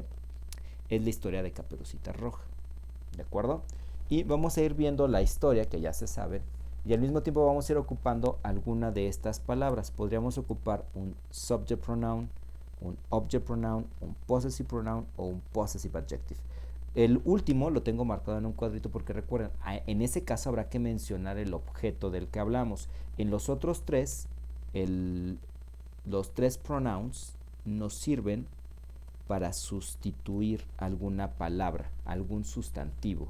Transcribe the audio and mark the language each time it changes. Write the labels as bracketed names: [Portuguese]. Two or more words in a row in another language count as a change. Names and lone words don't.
[Spanish] Es la historia de Caperucita Roja. ¿De acuerdo? Y vamos a ir viendo la historia, que ya se sabe, y al mismo tiempo vamos a ir ocupando alguna de estas palabras. Podríamos ocupar un [English] subject pronoun, [Spanish] un [English] object pronoun, [Spanish] un [English] possessive pronoun [Spanish] o un [English] possessive adjective. [Spanish] El último lo tengo marcado en un cuadrito porque recuerden, en ese caso habrá que mencionar el objeto del que hablamos. En los otros tres, los tres pronouns nos sirven para sustituir alguna palabra, algún sustantivo.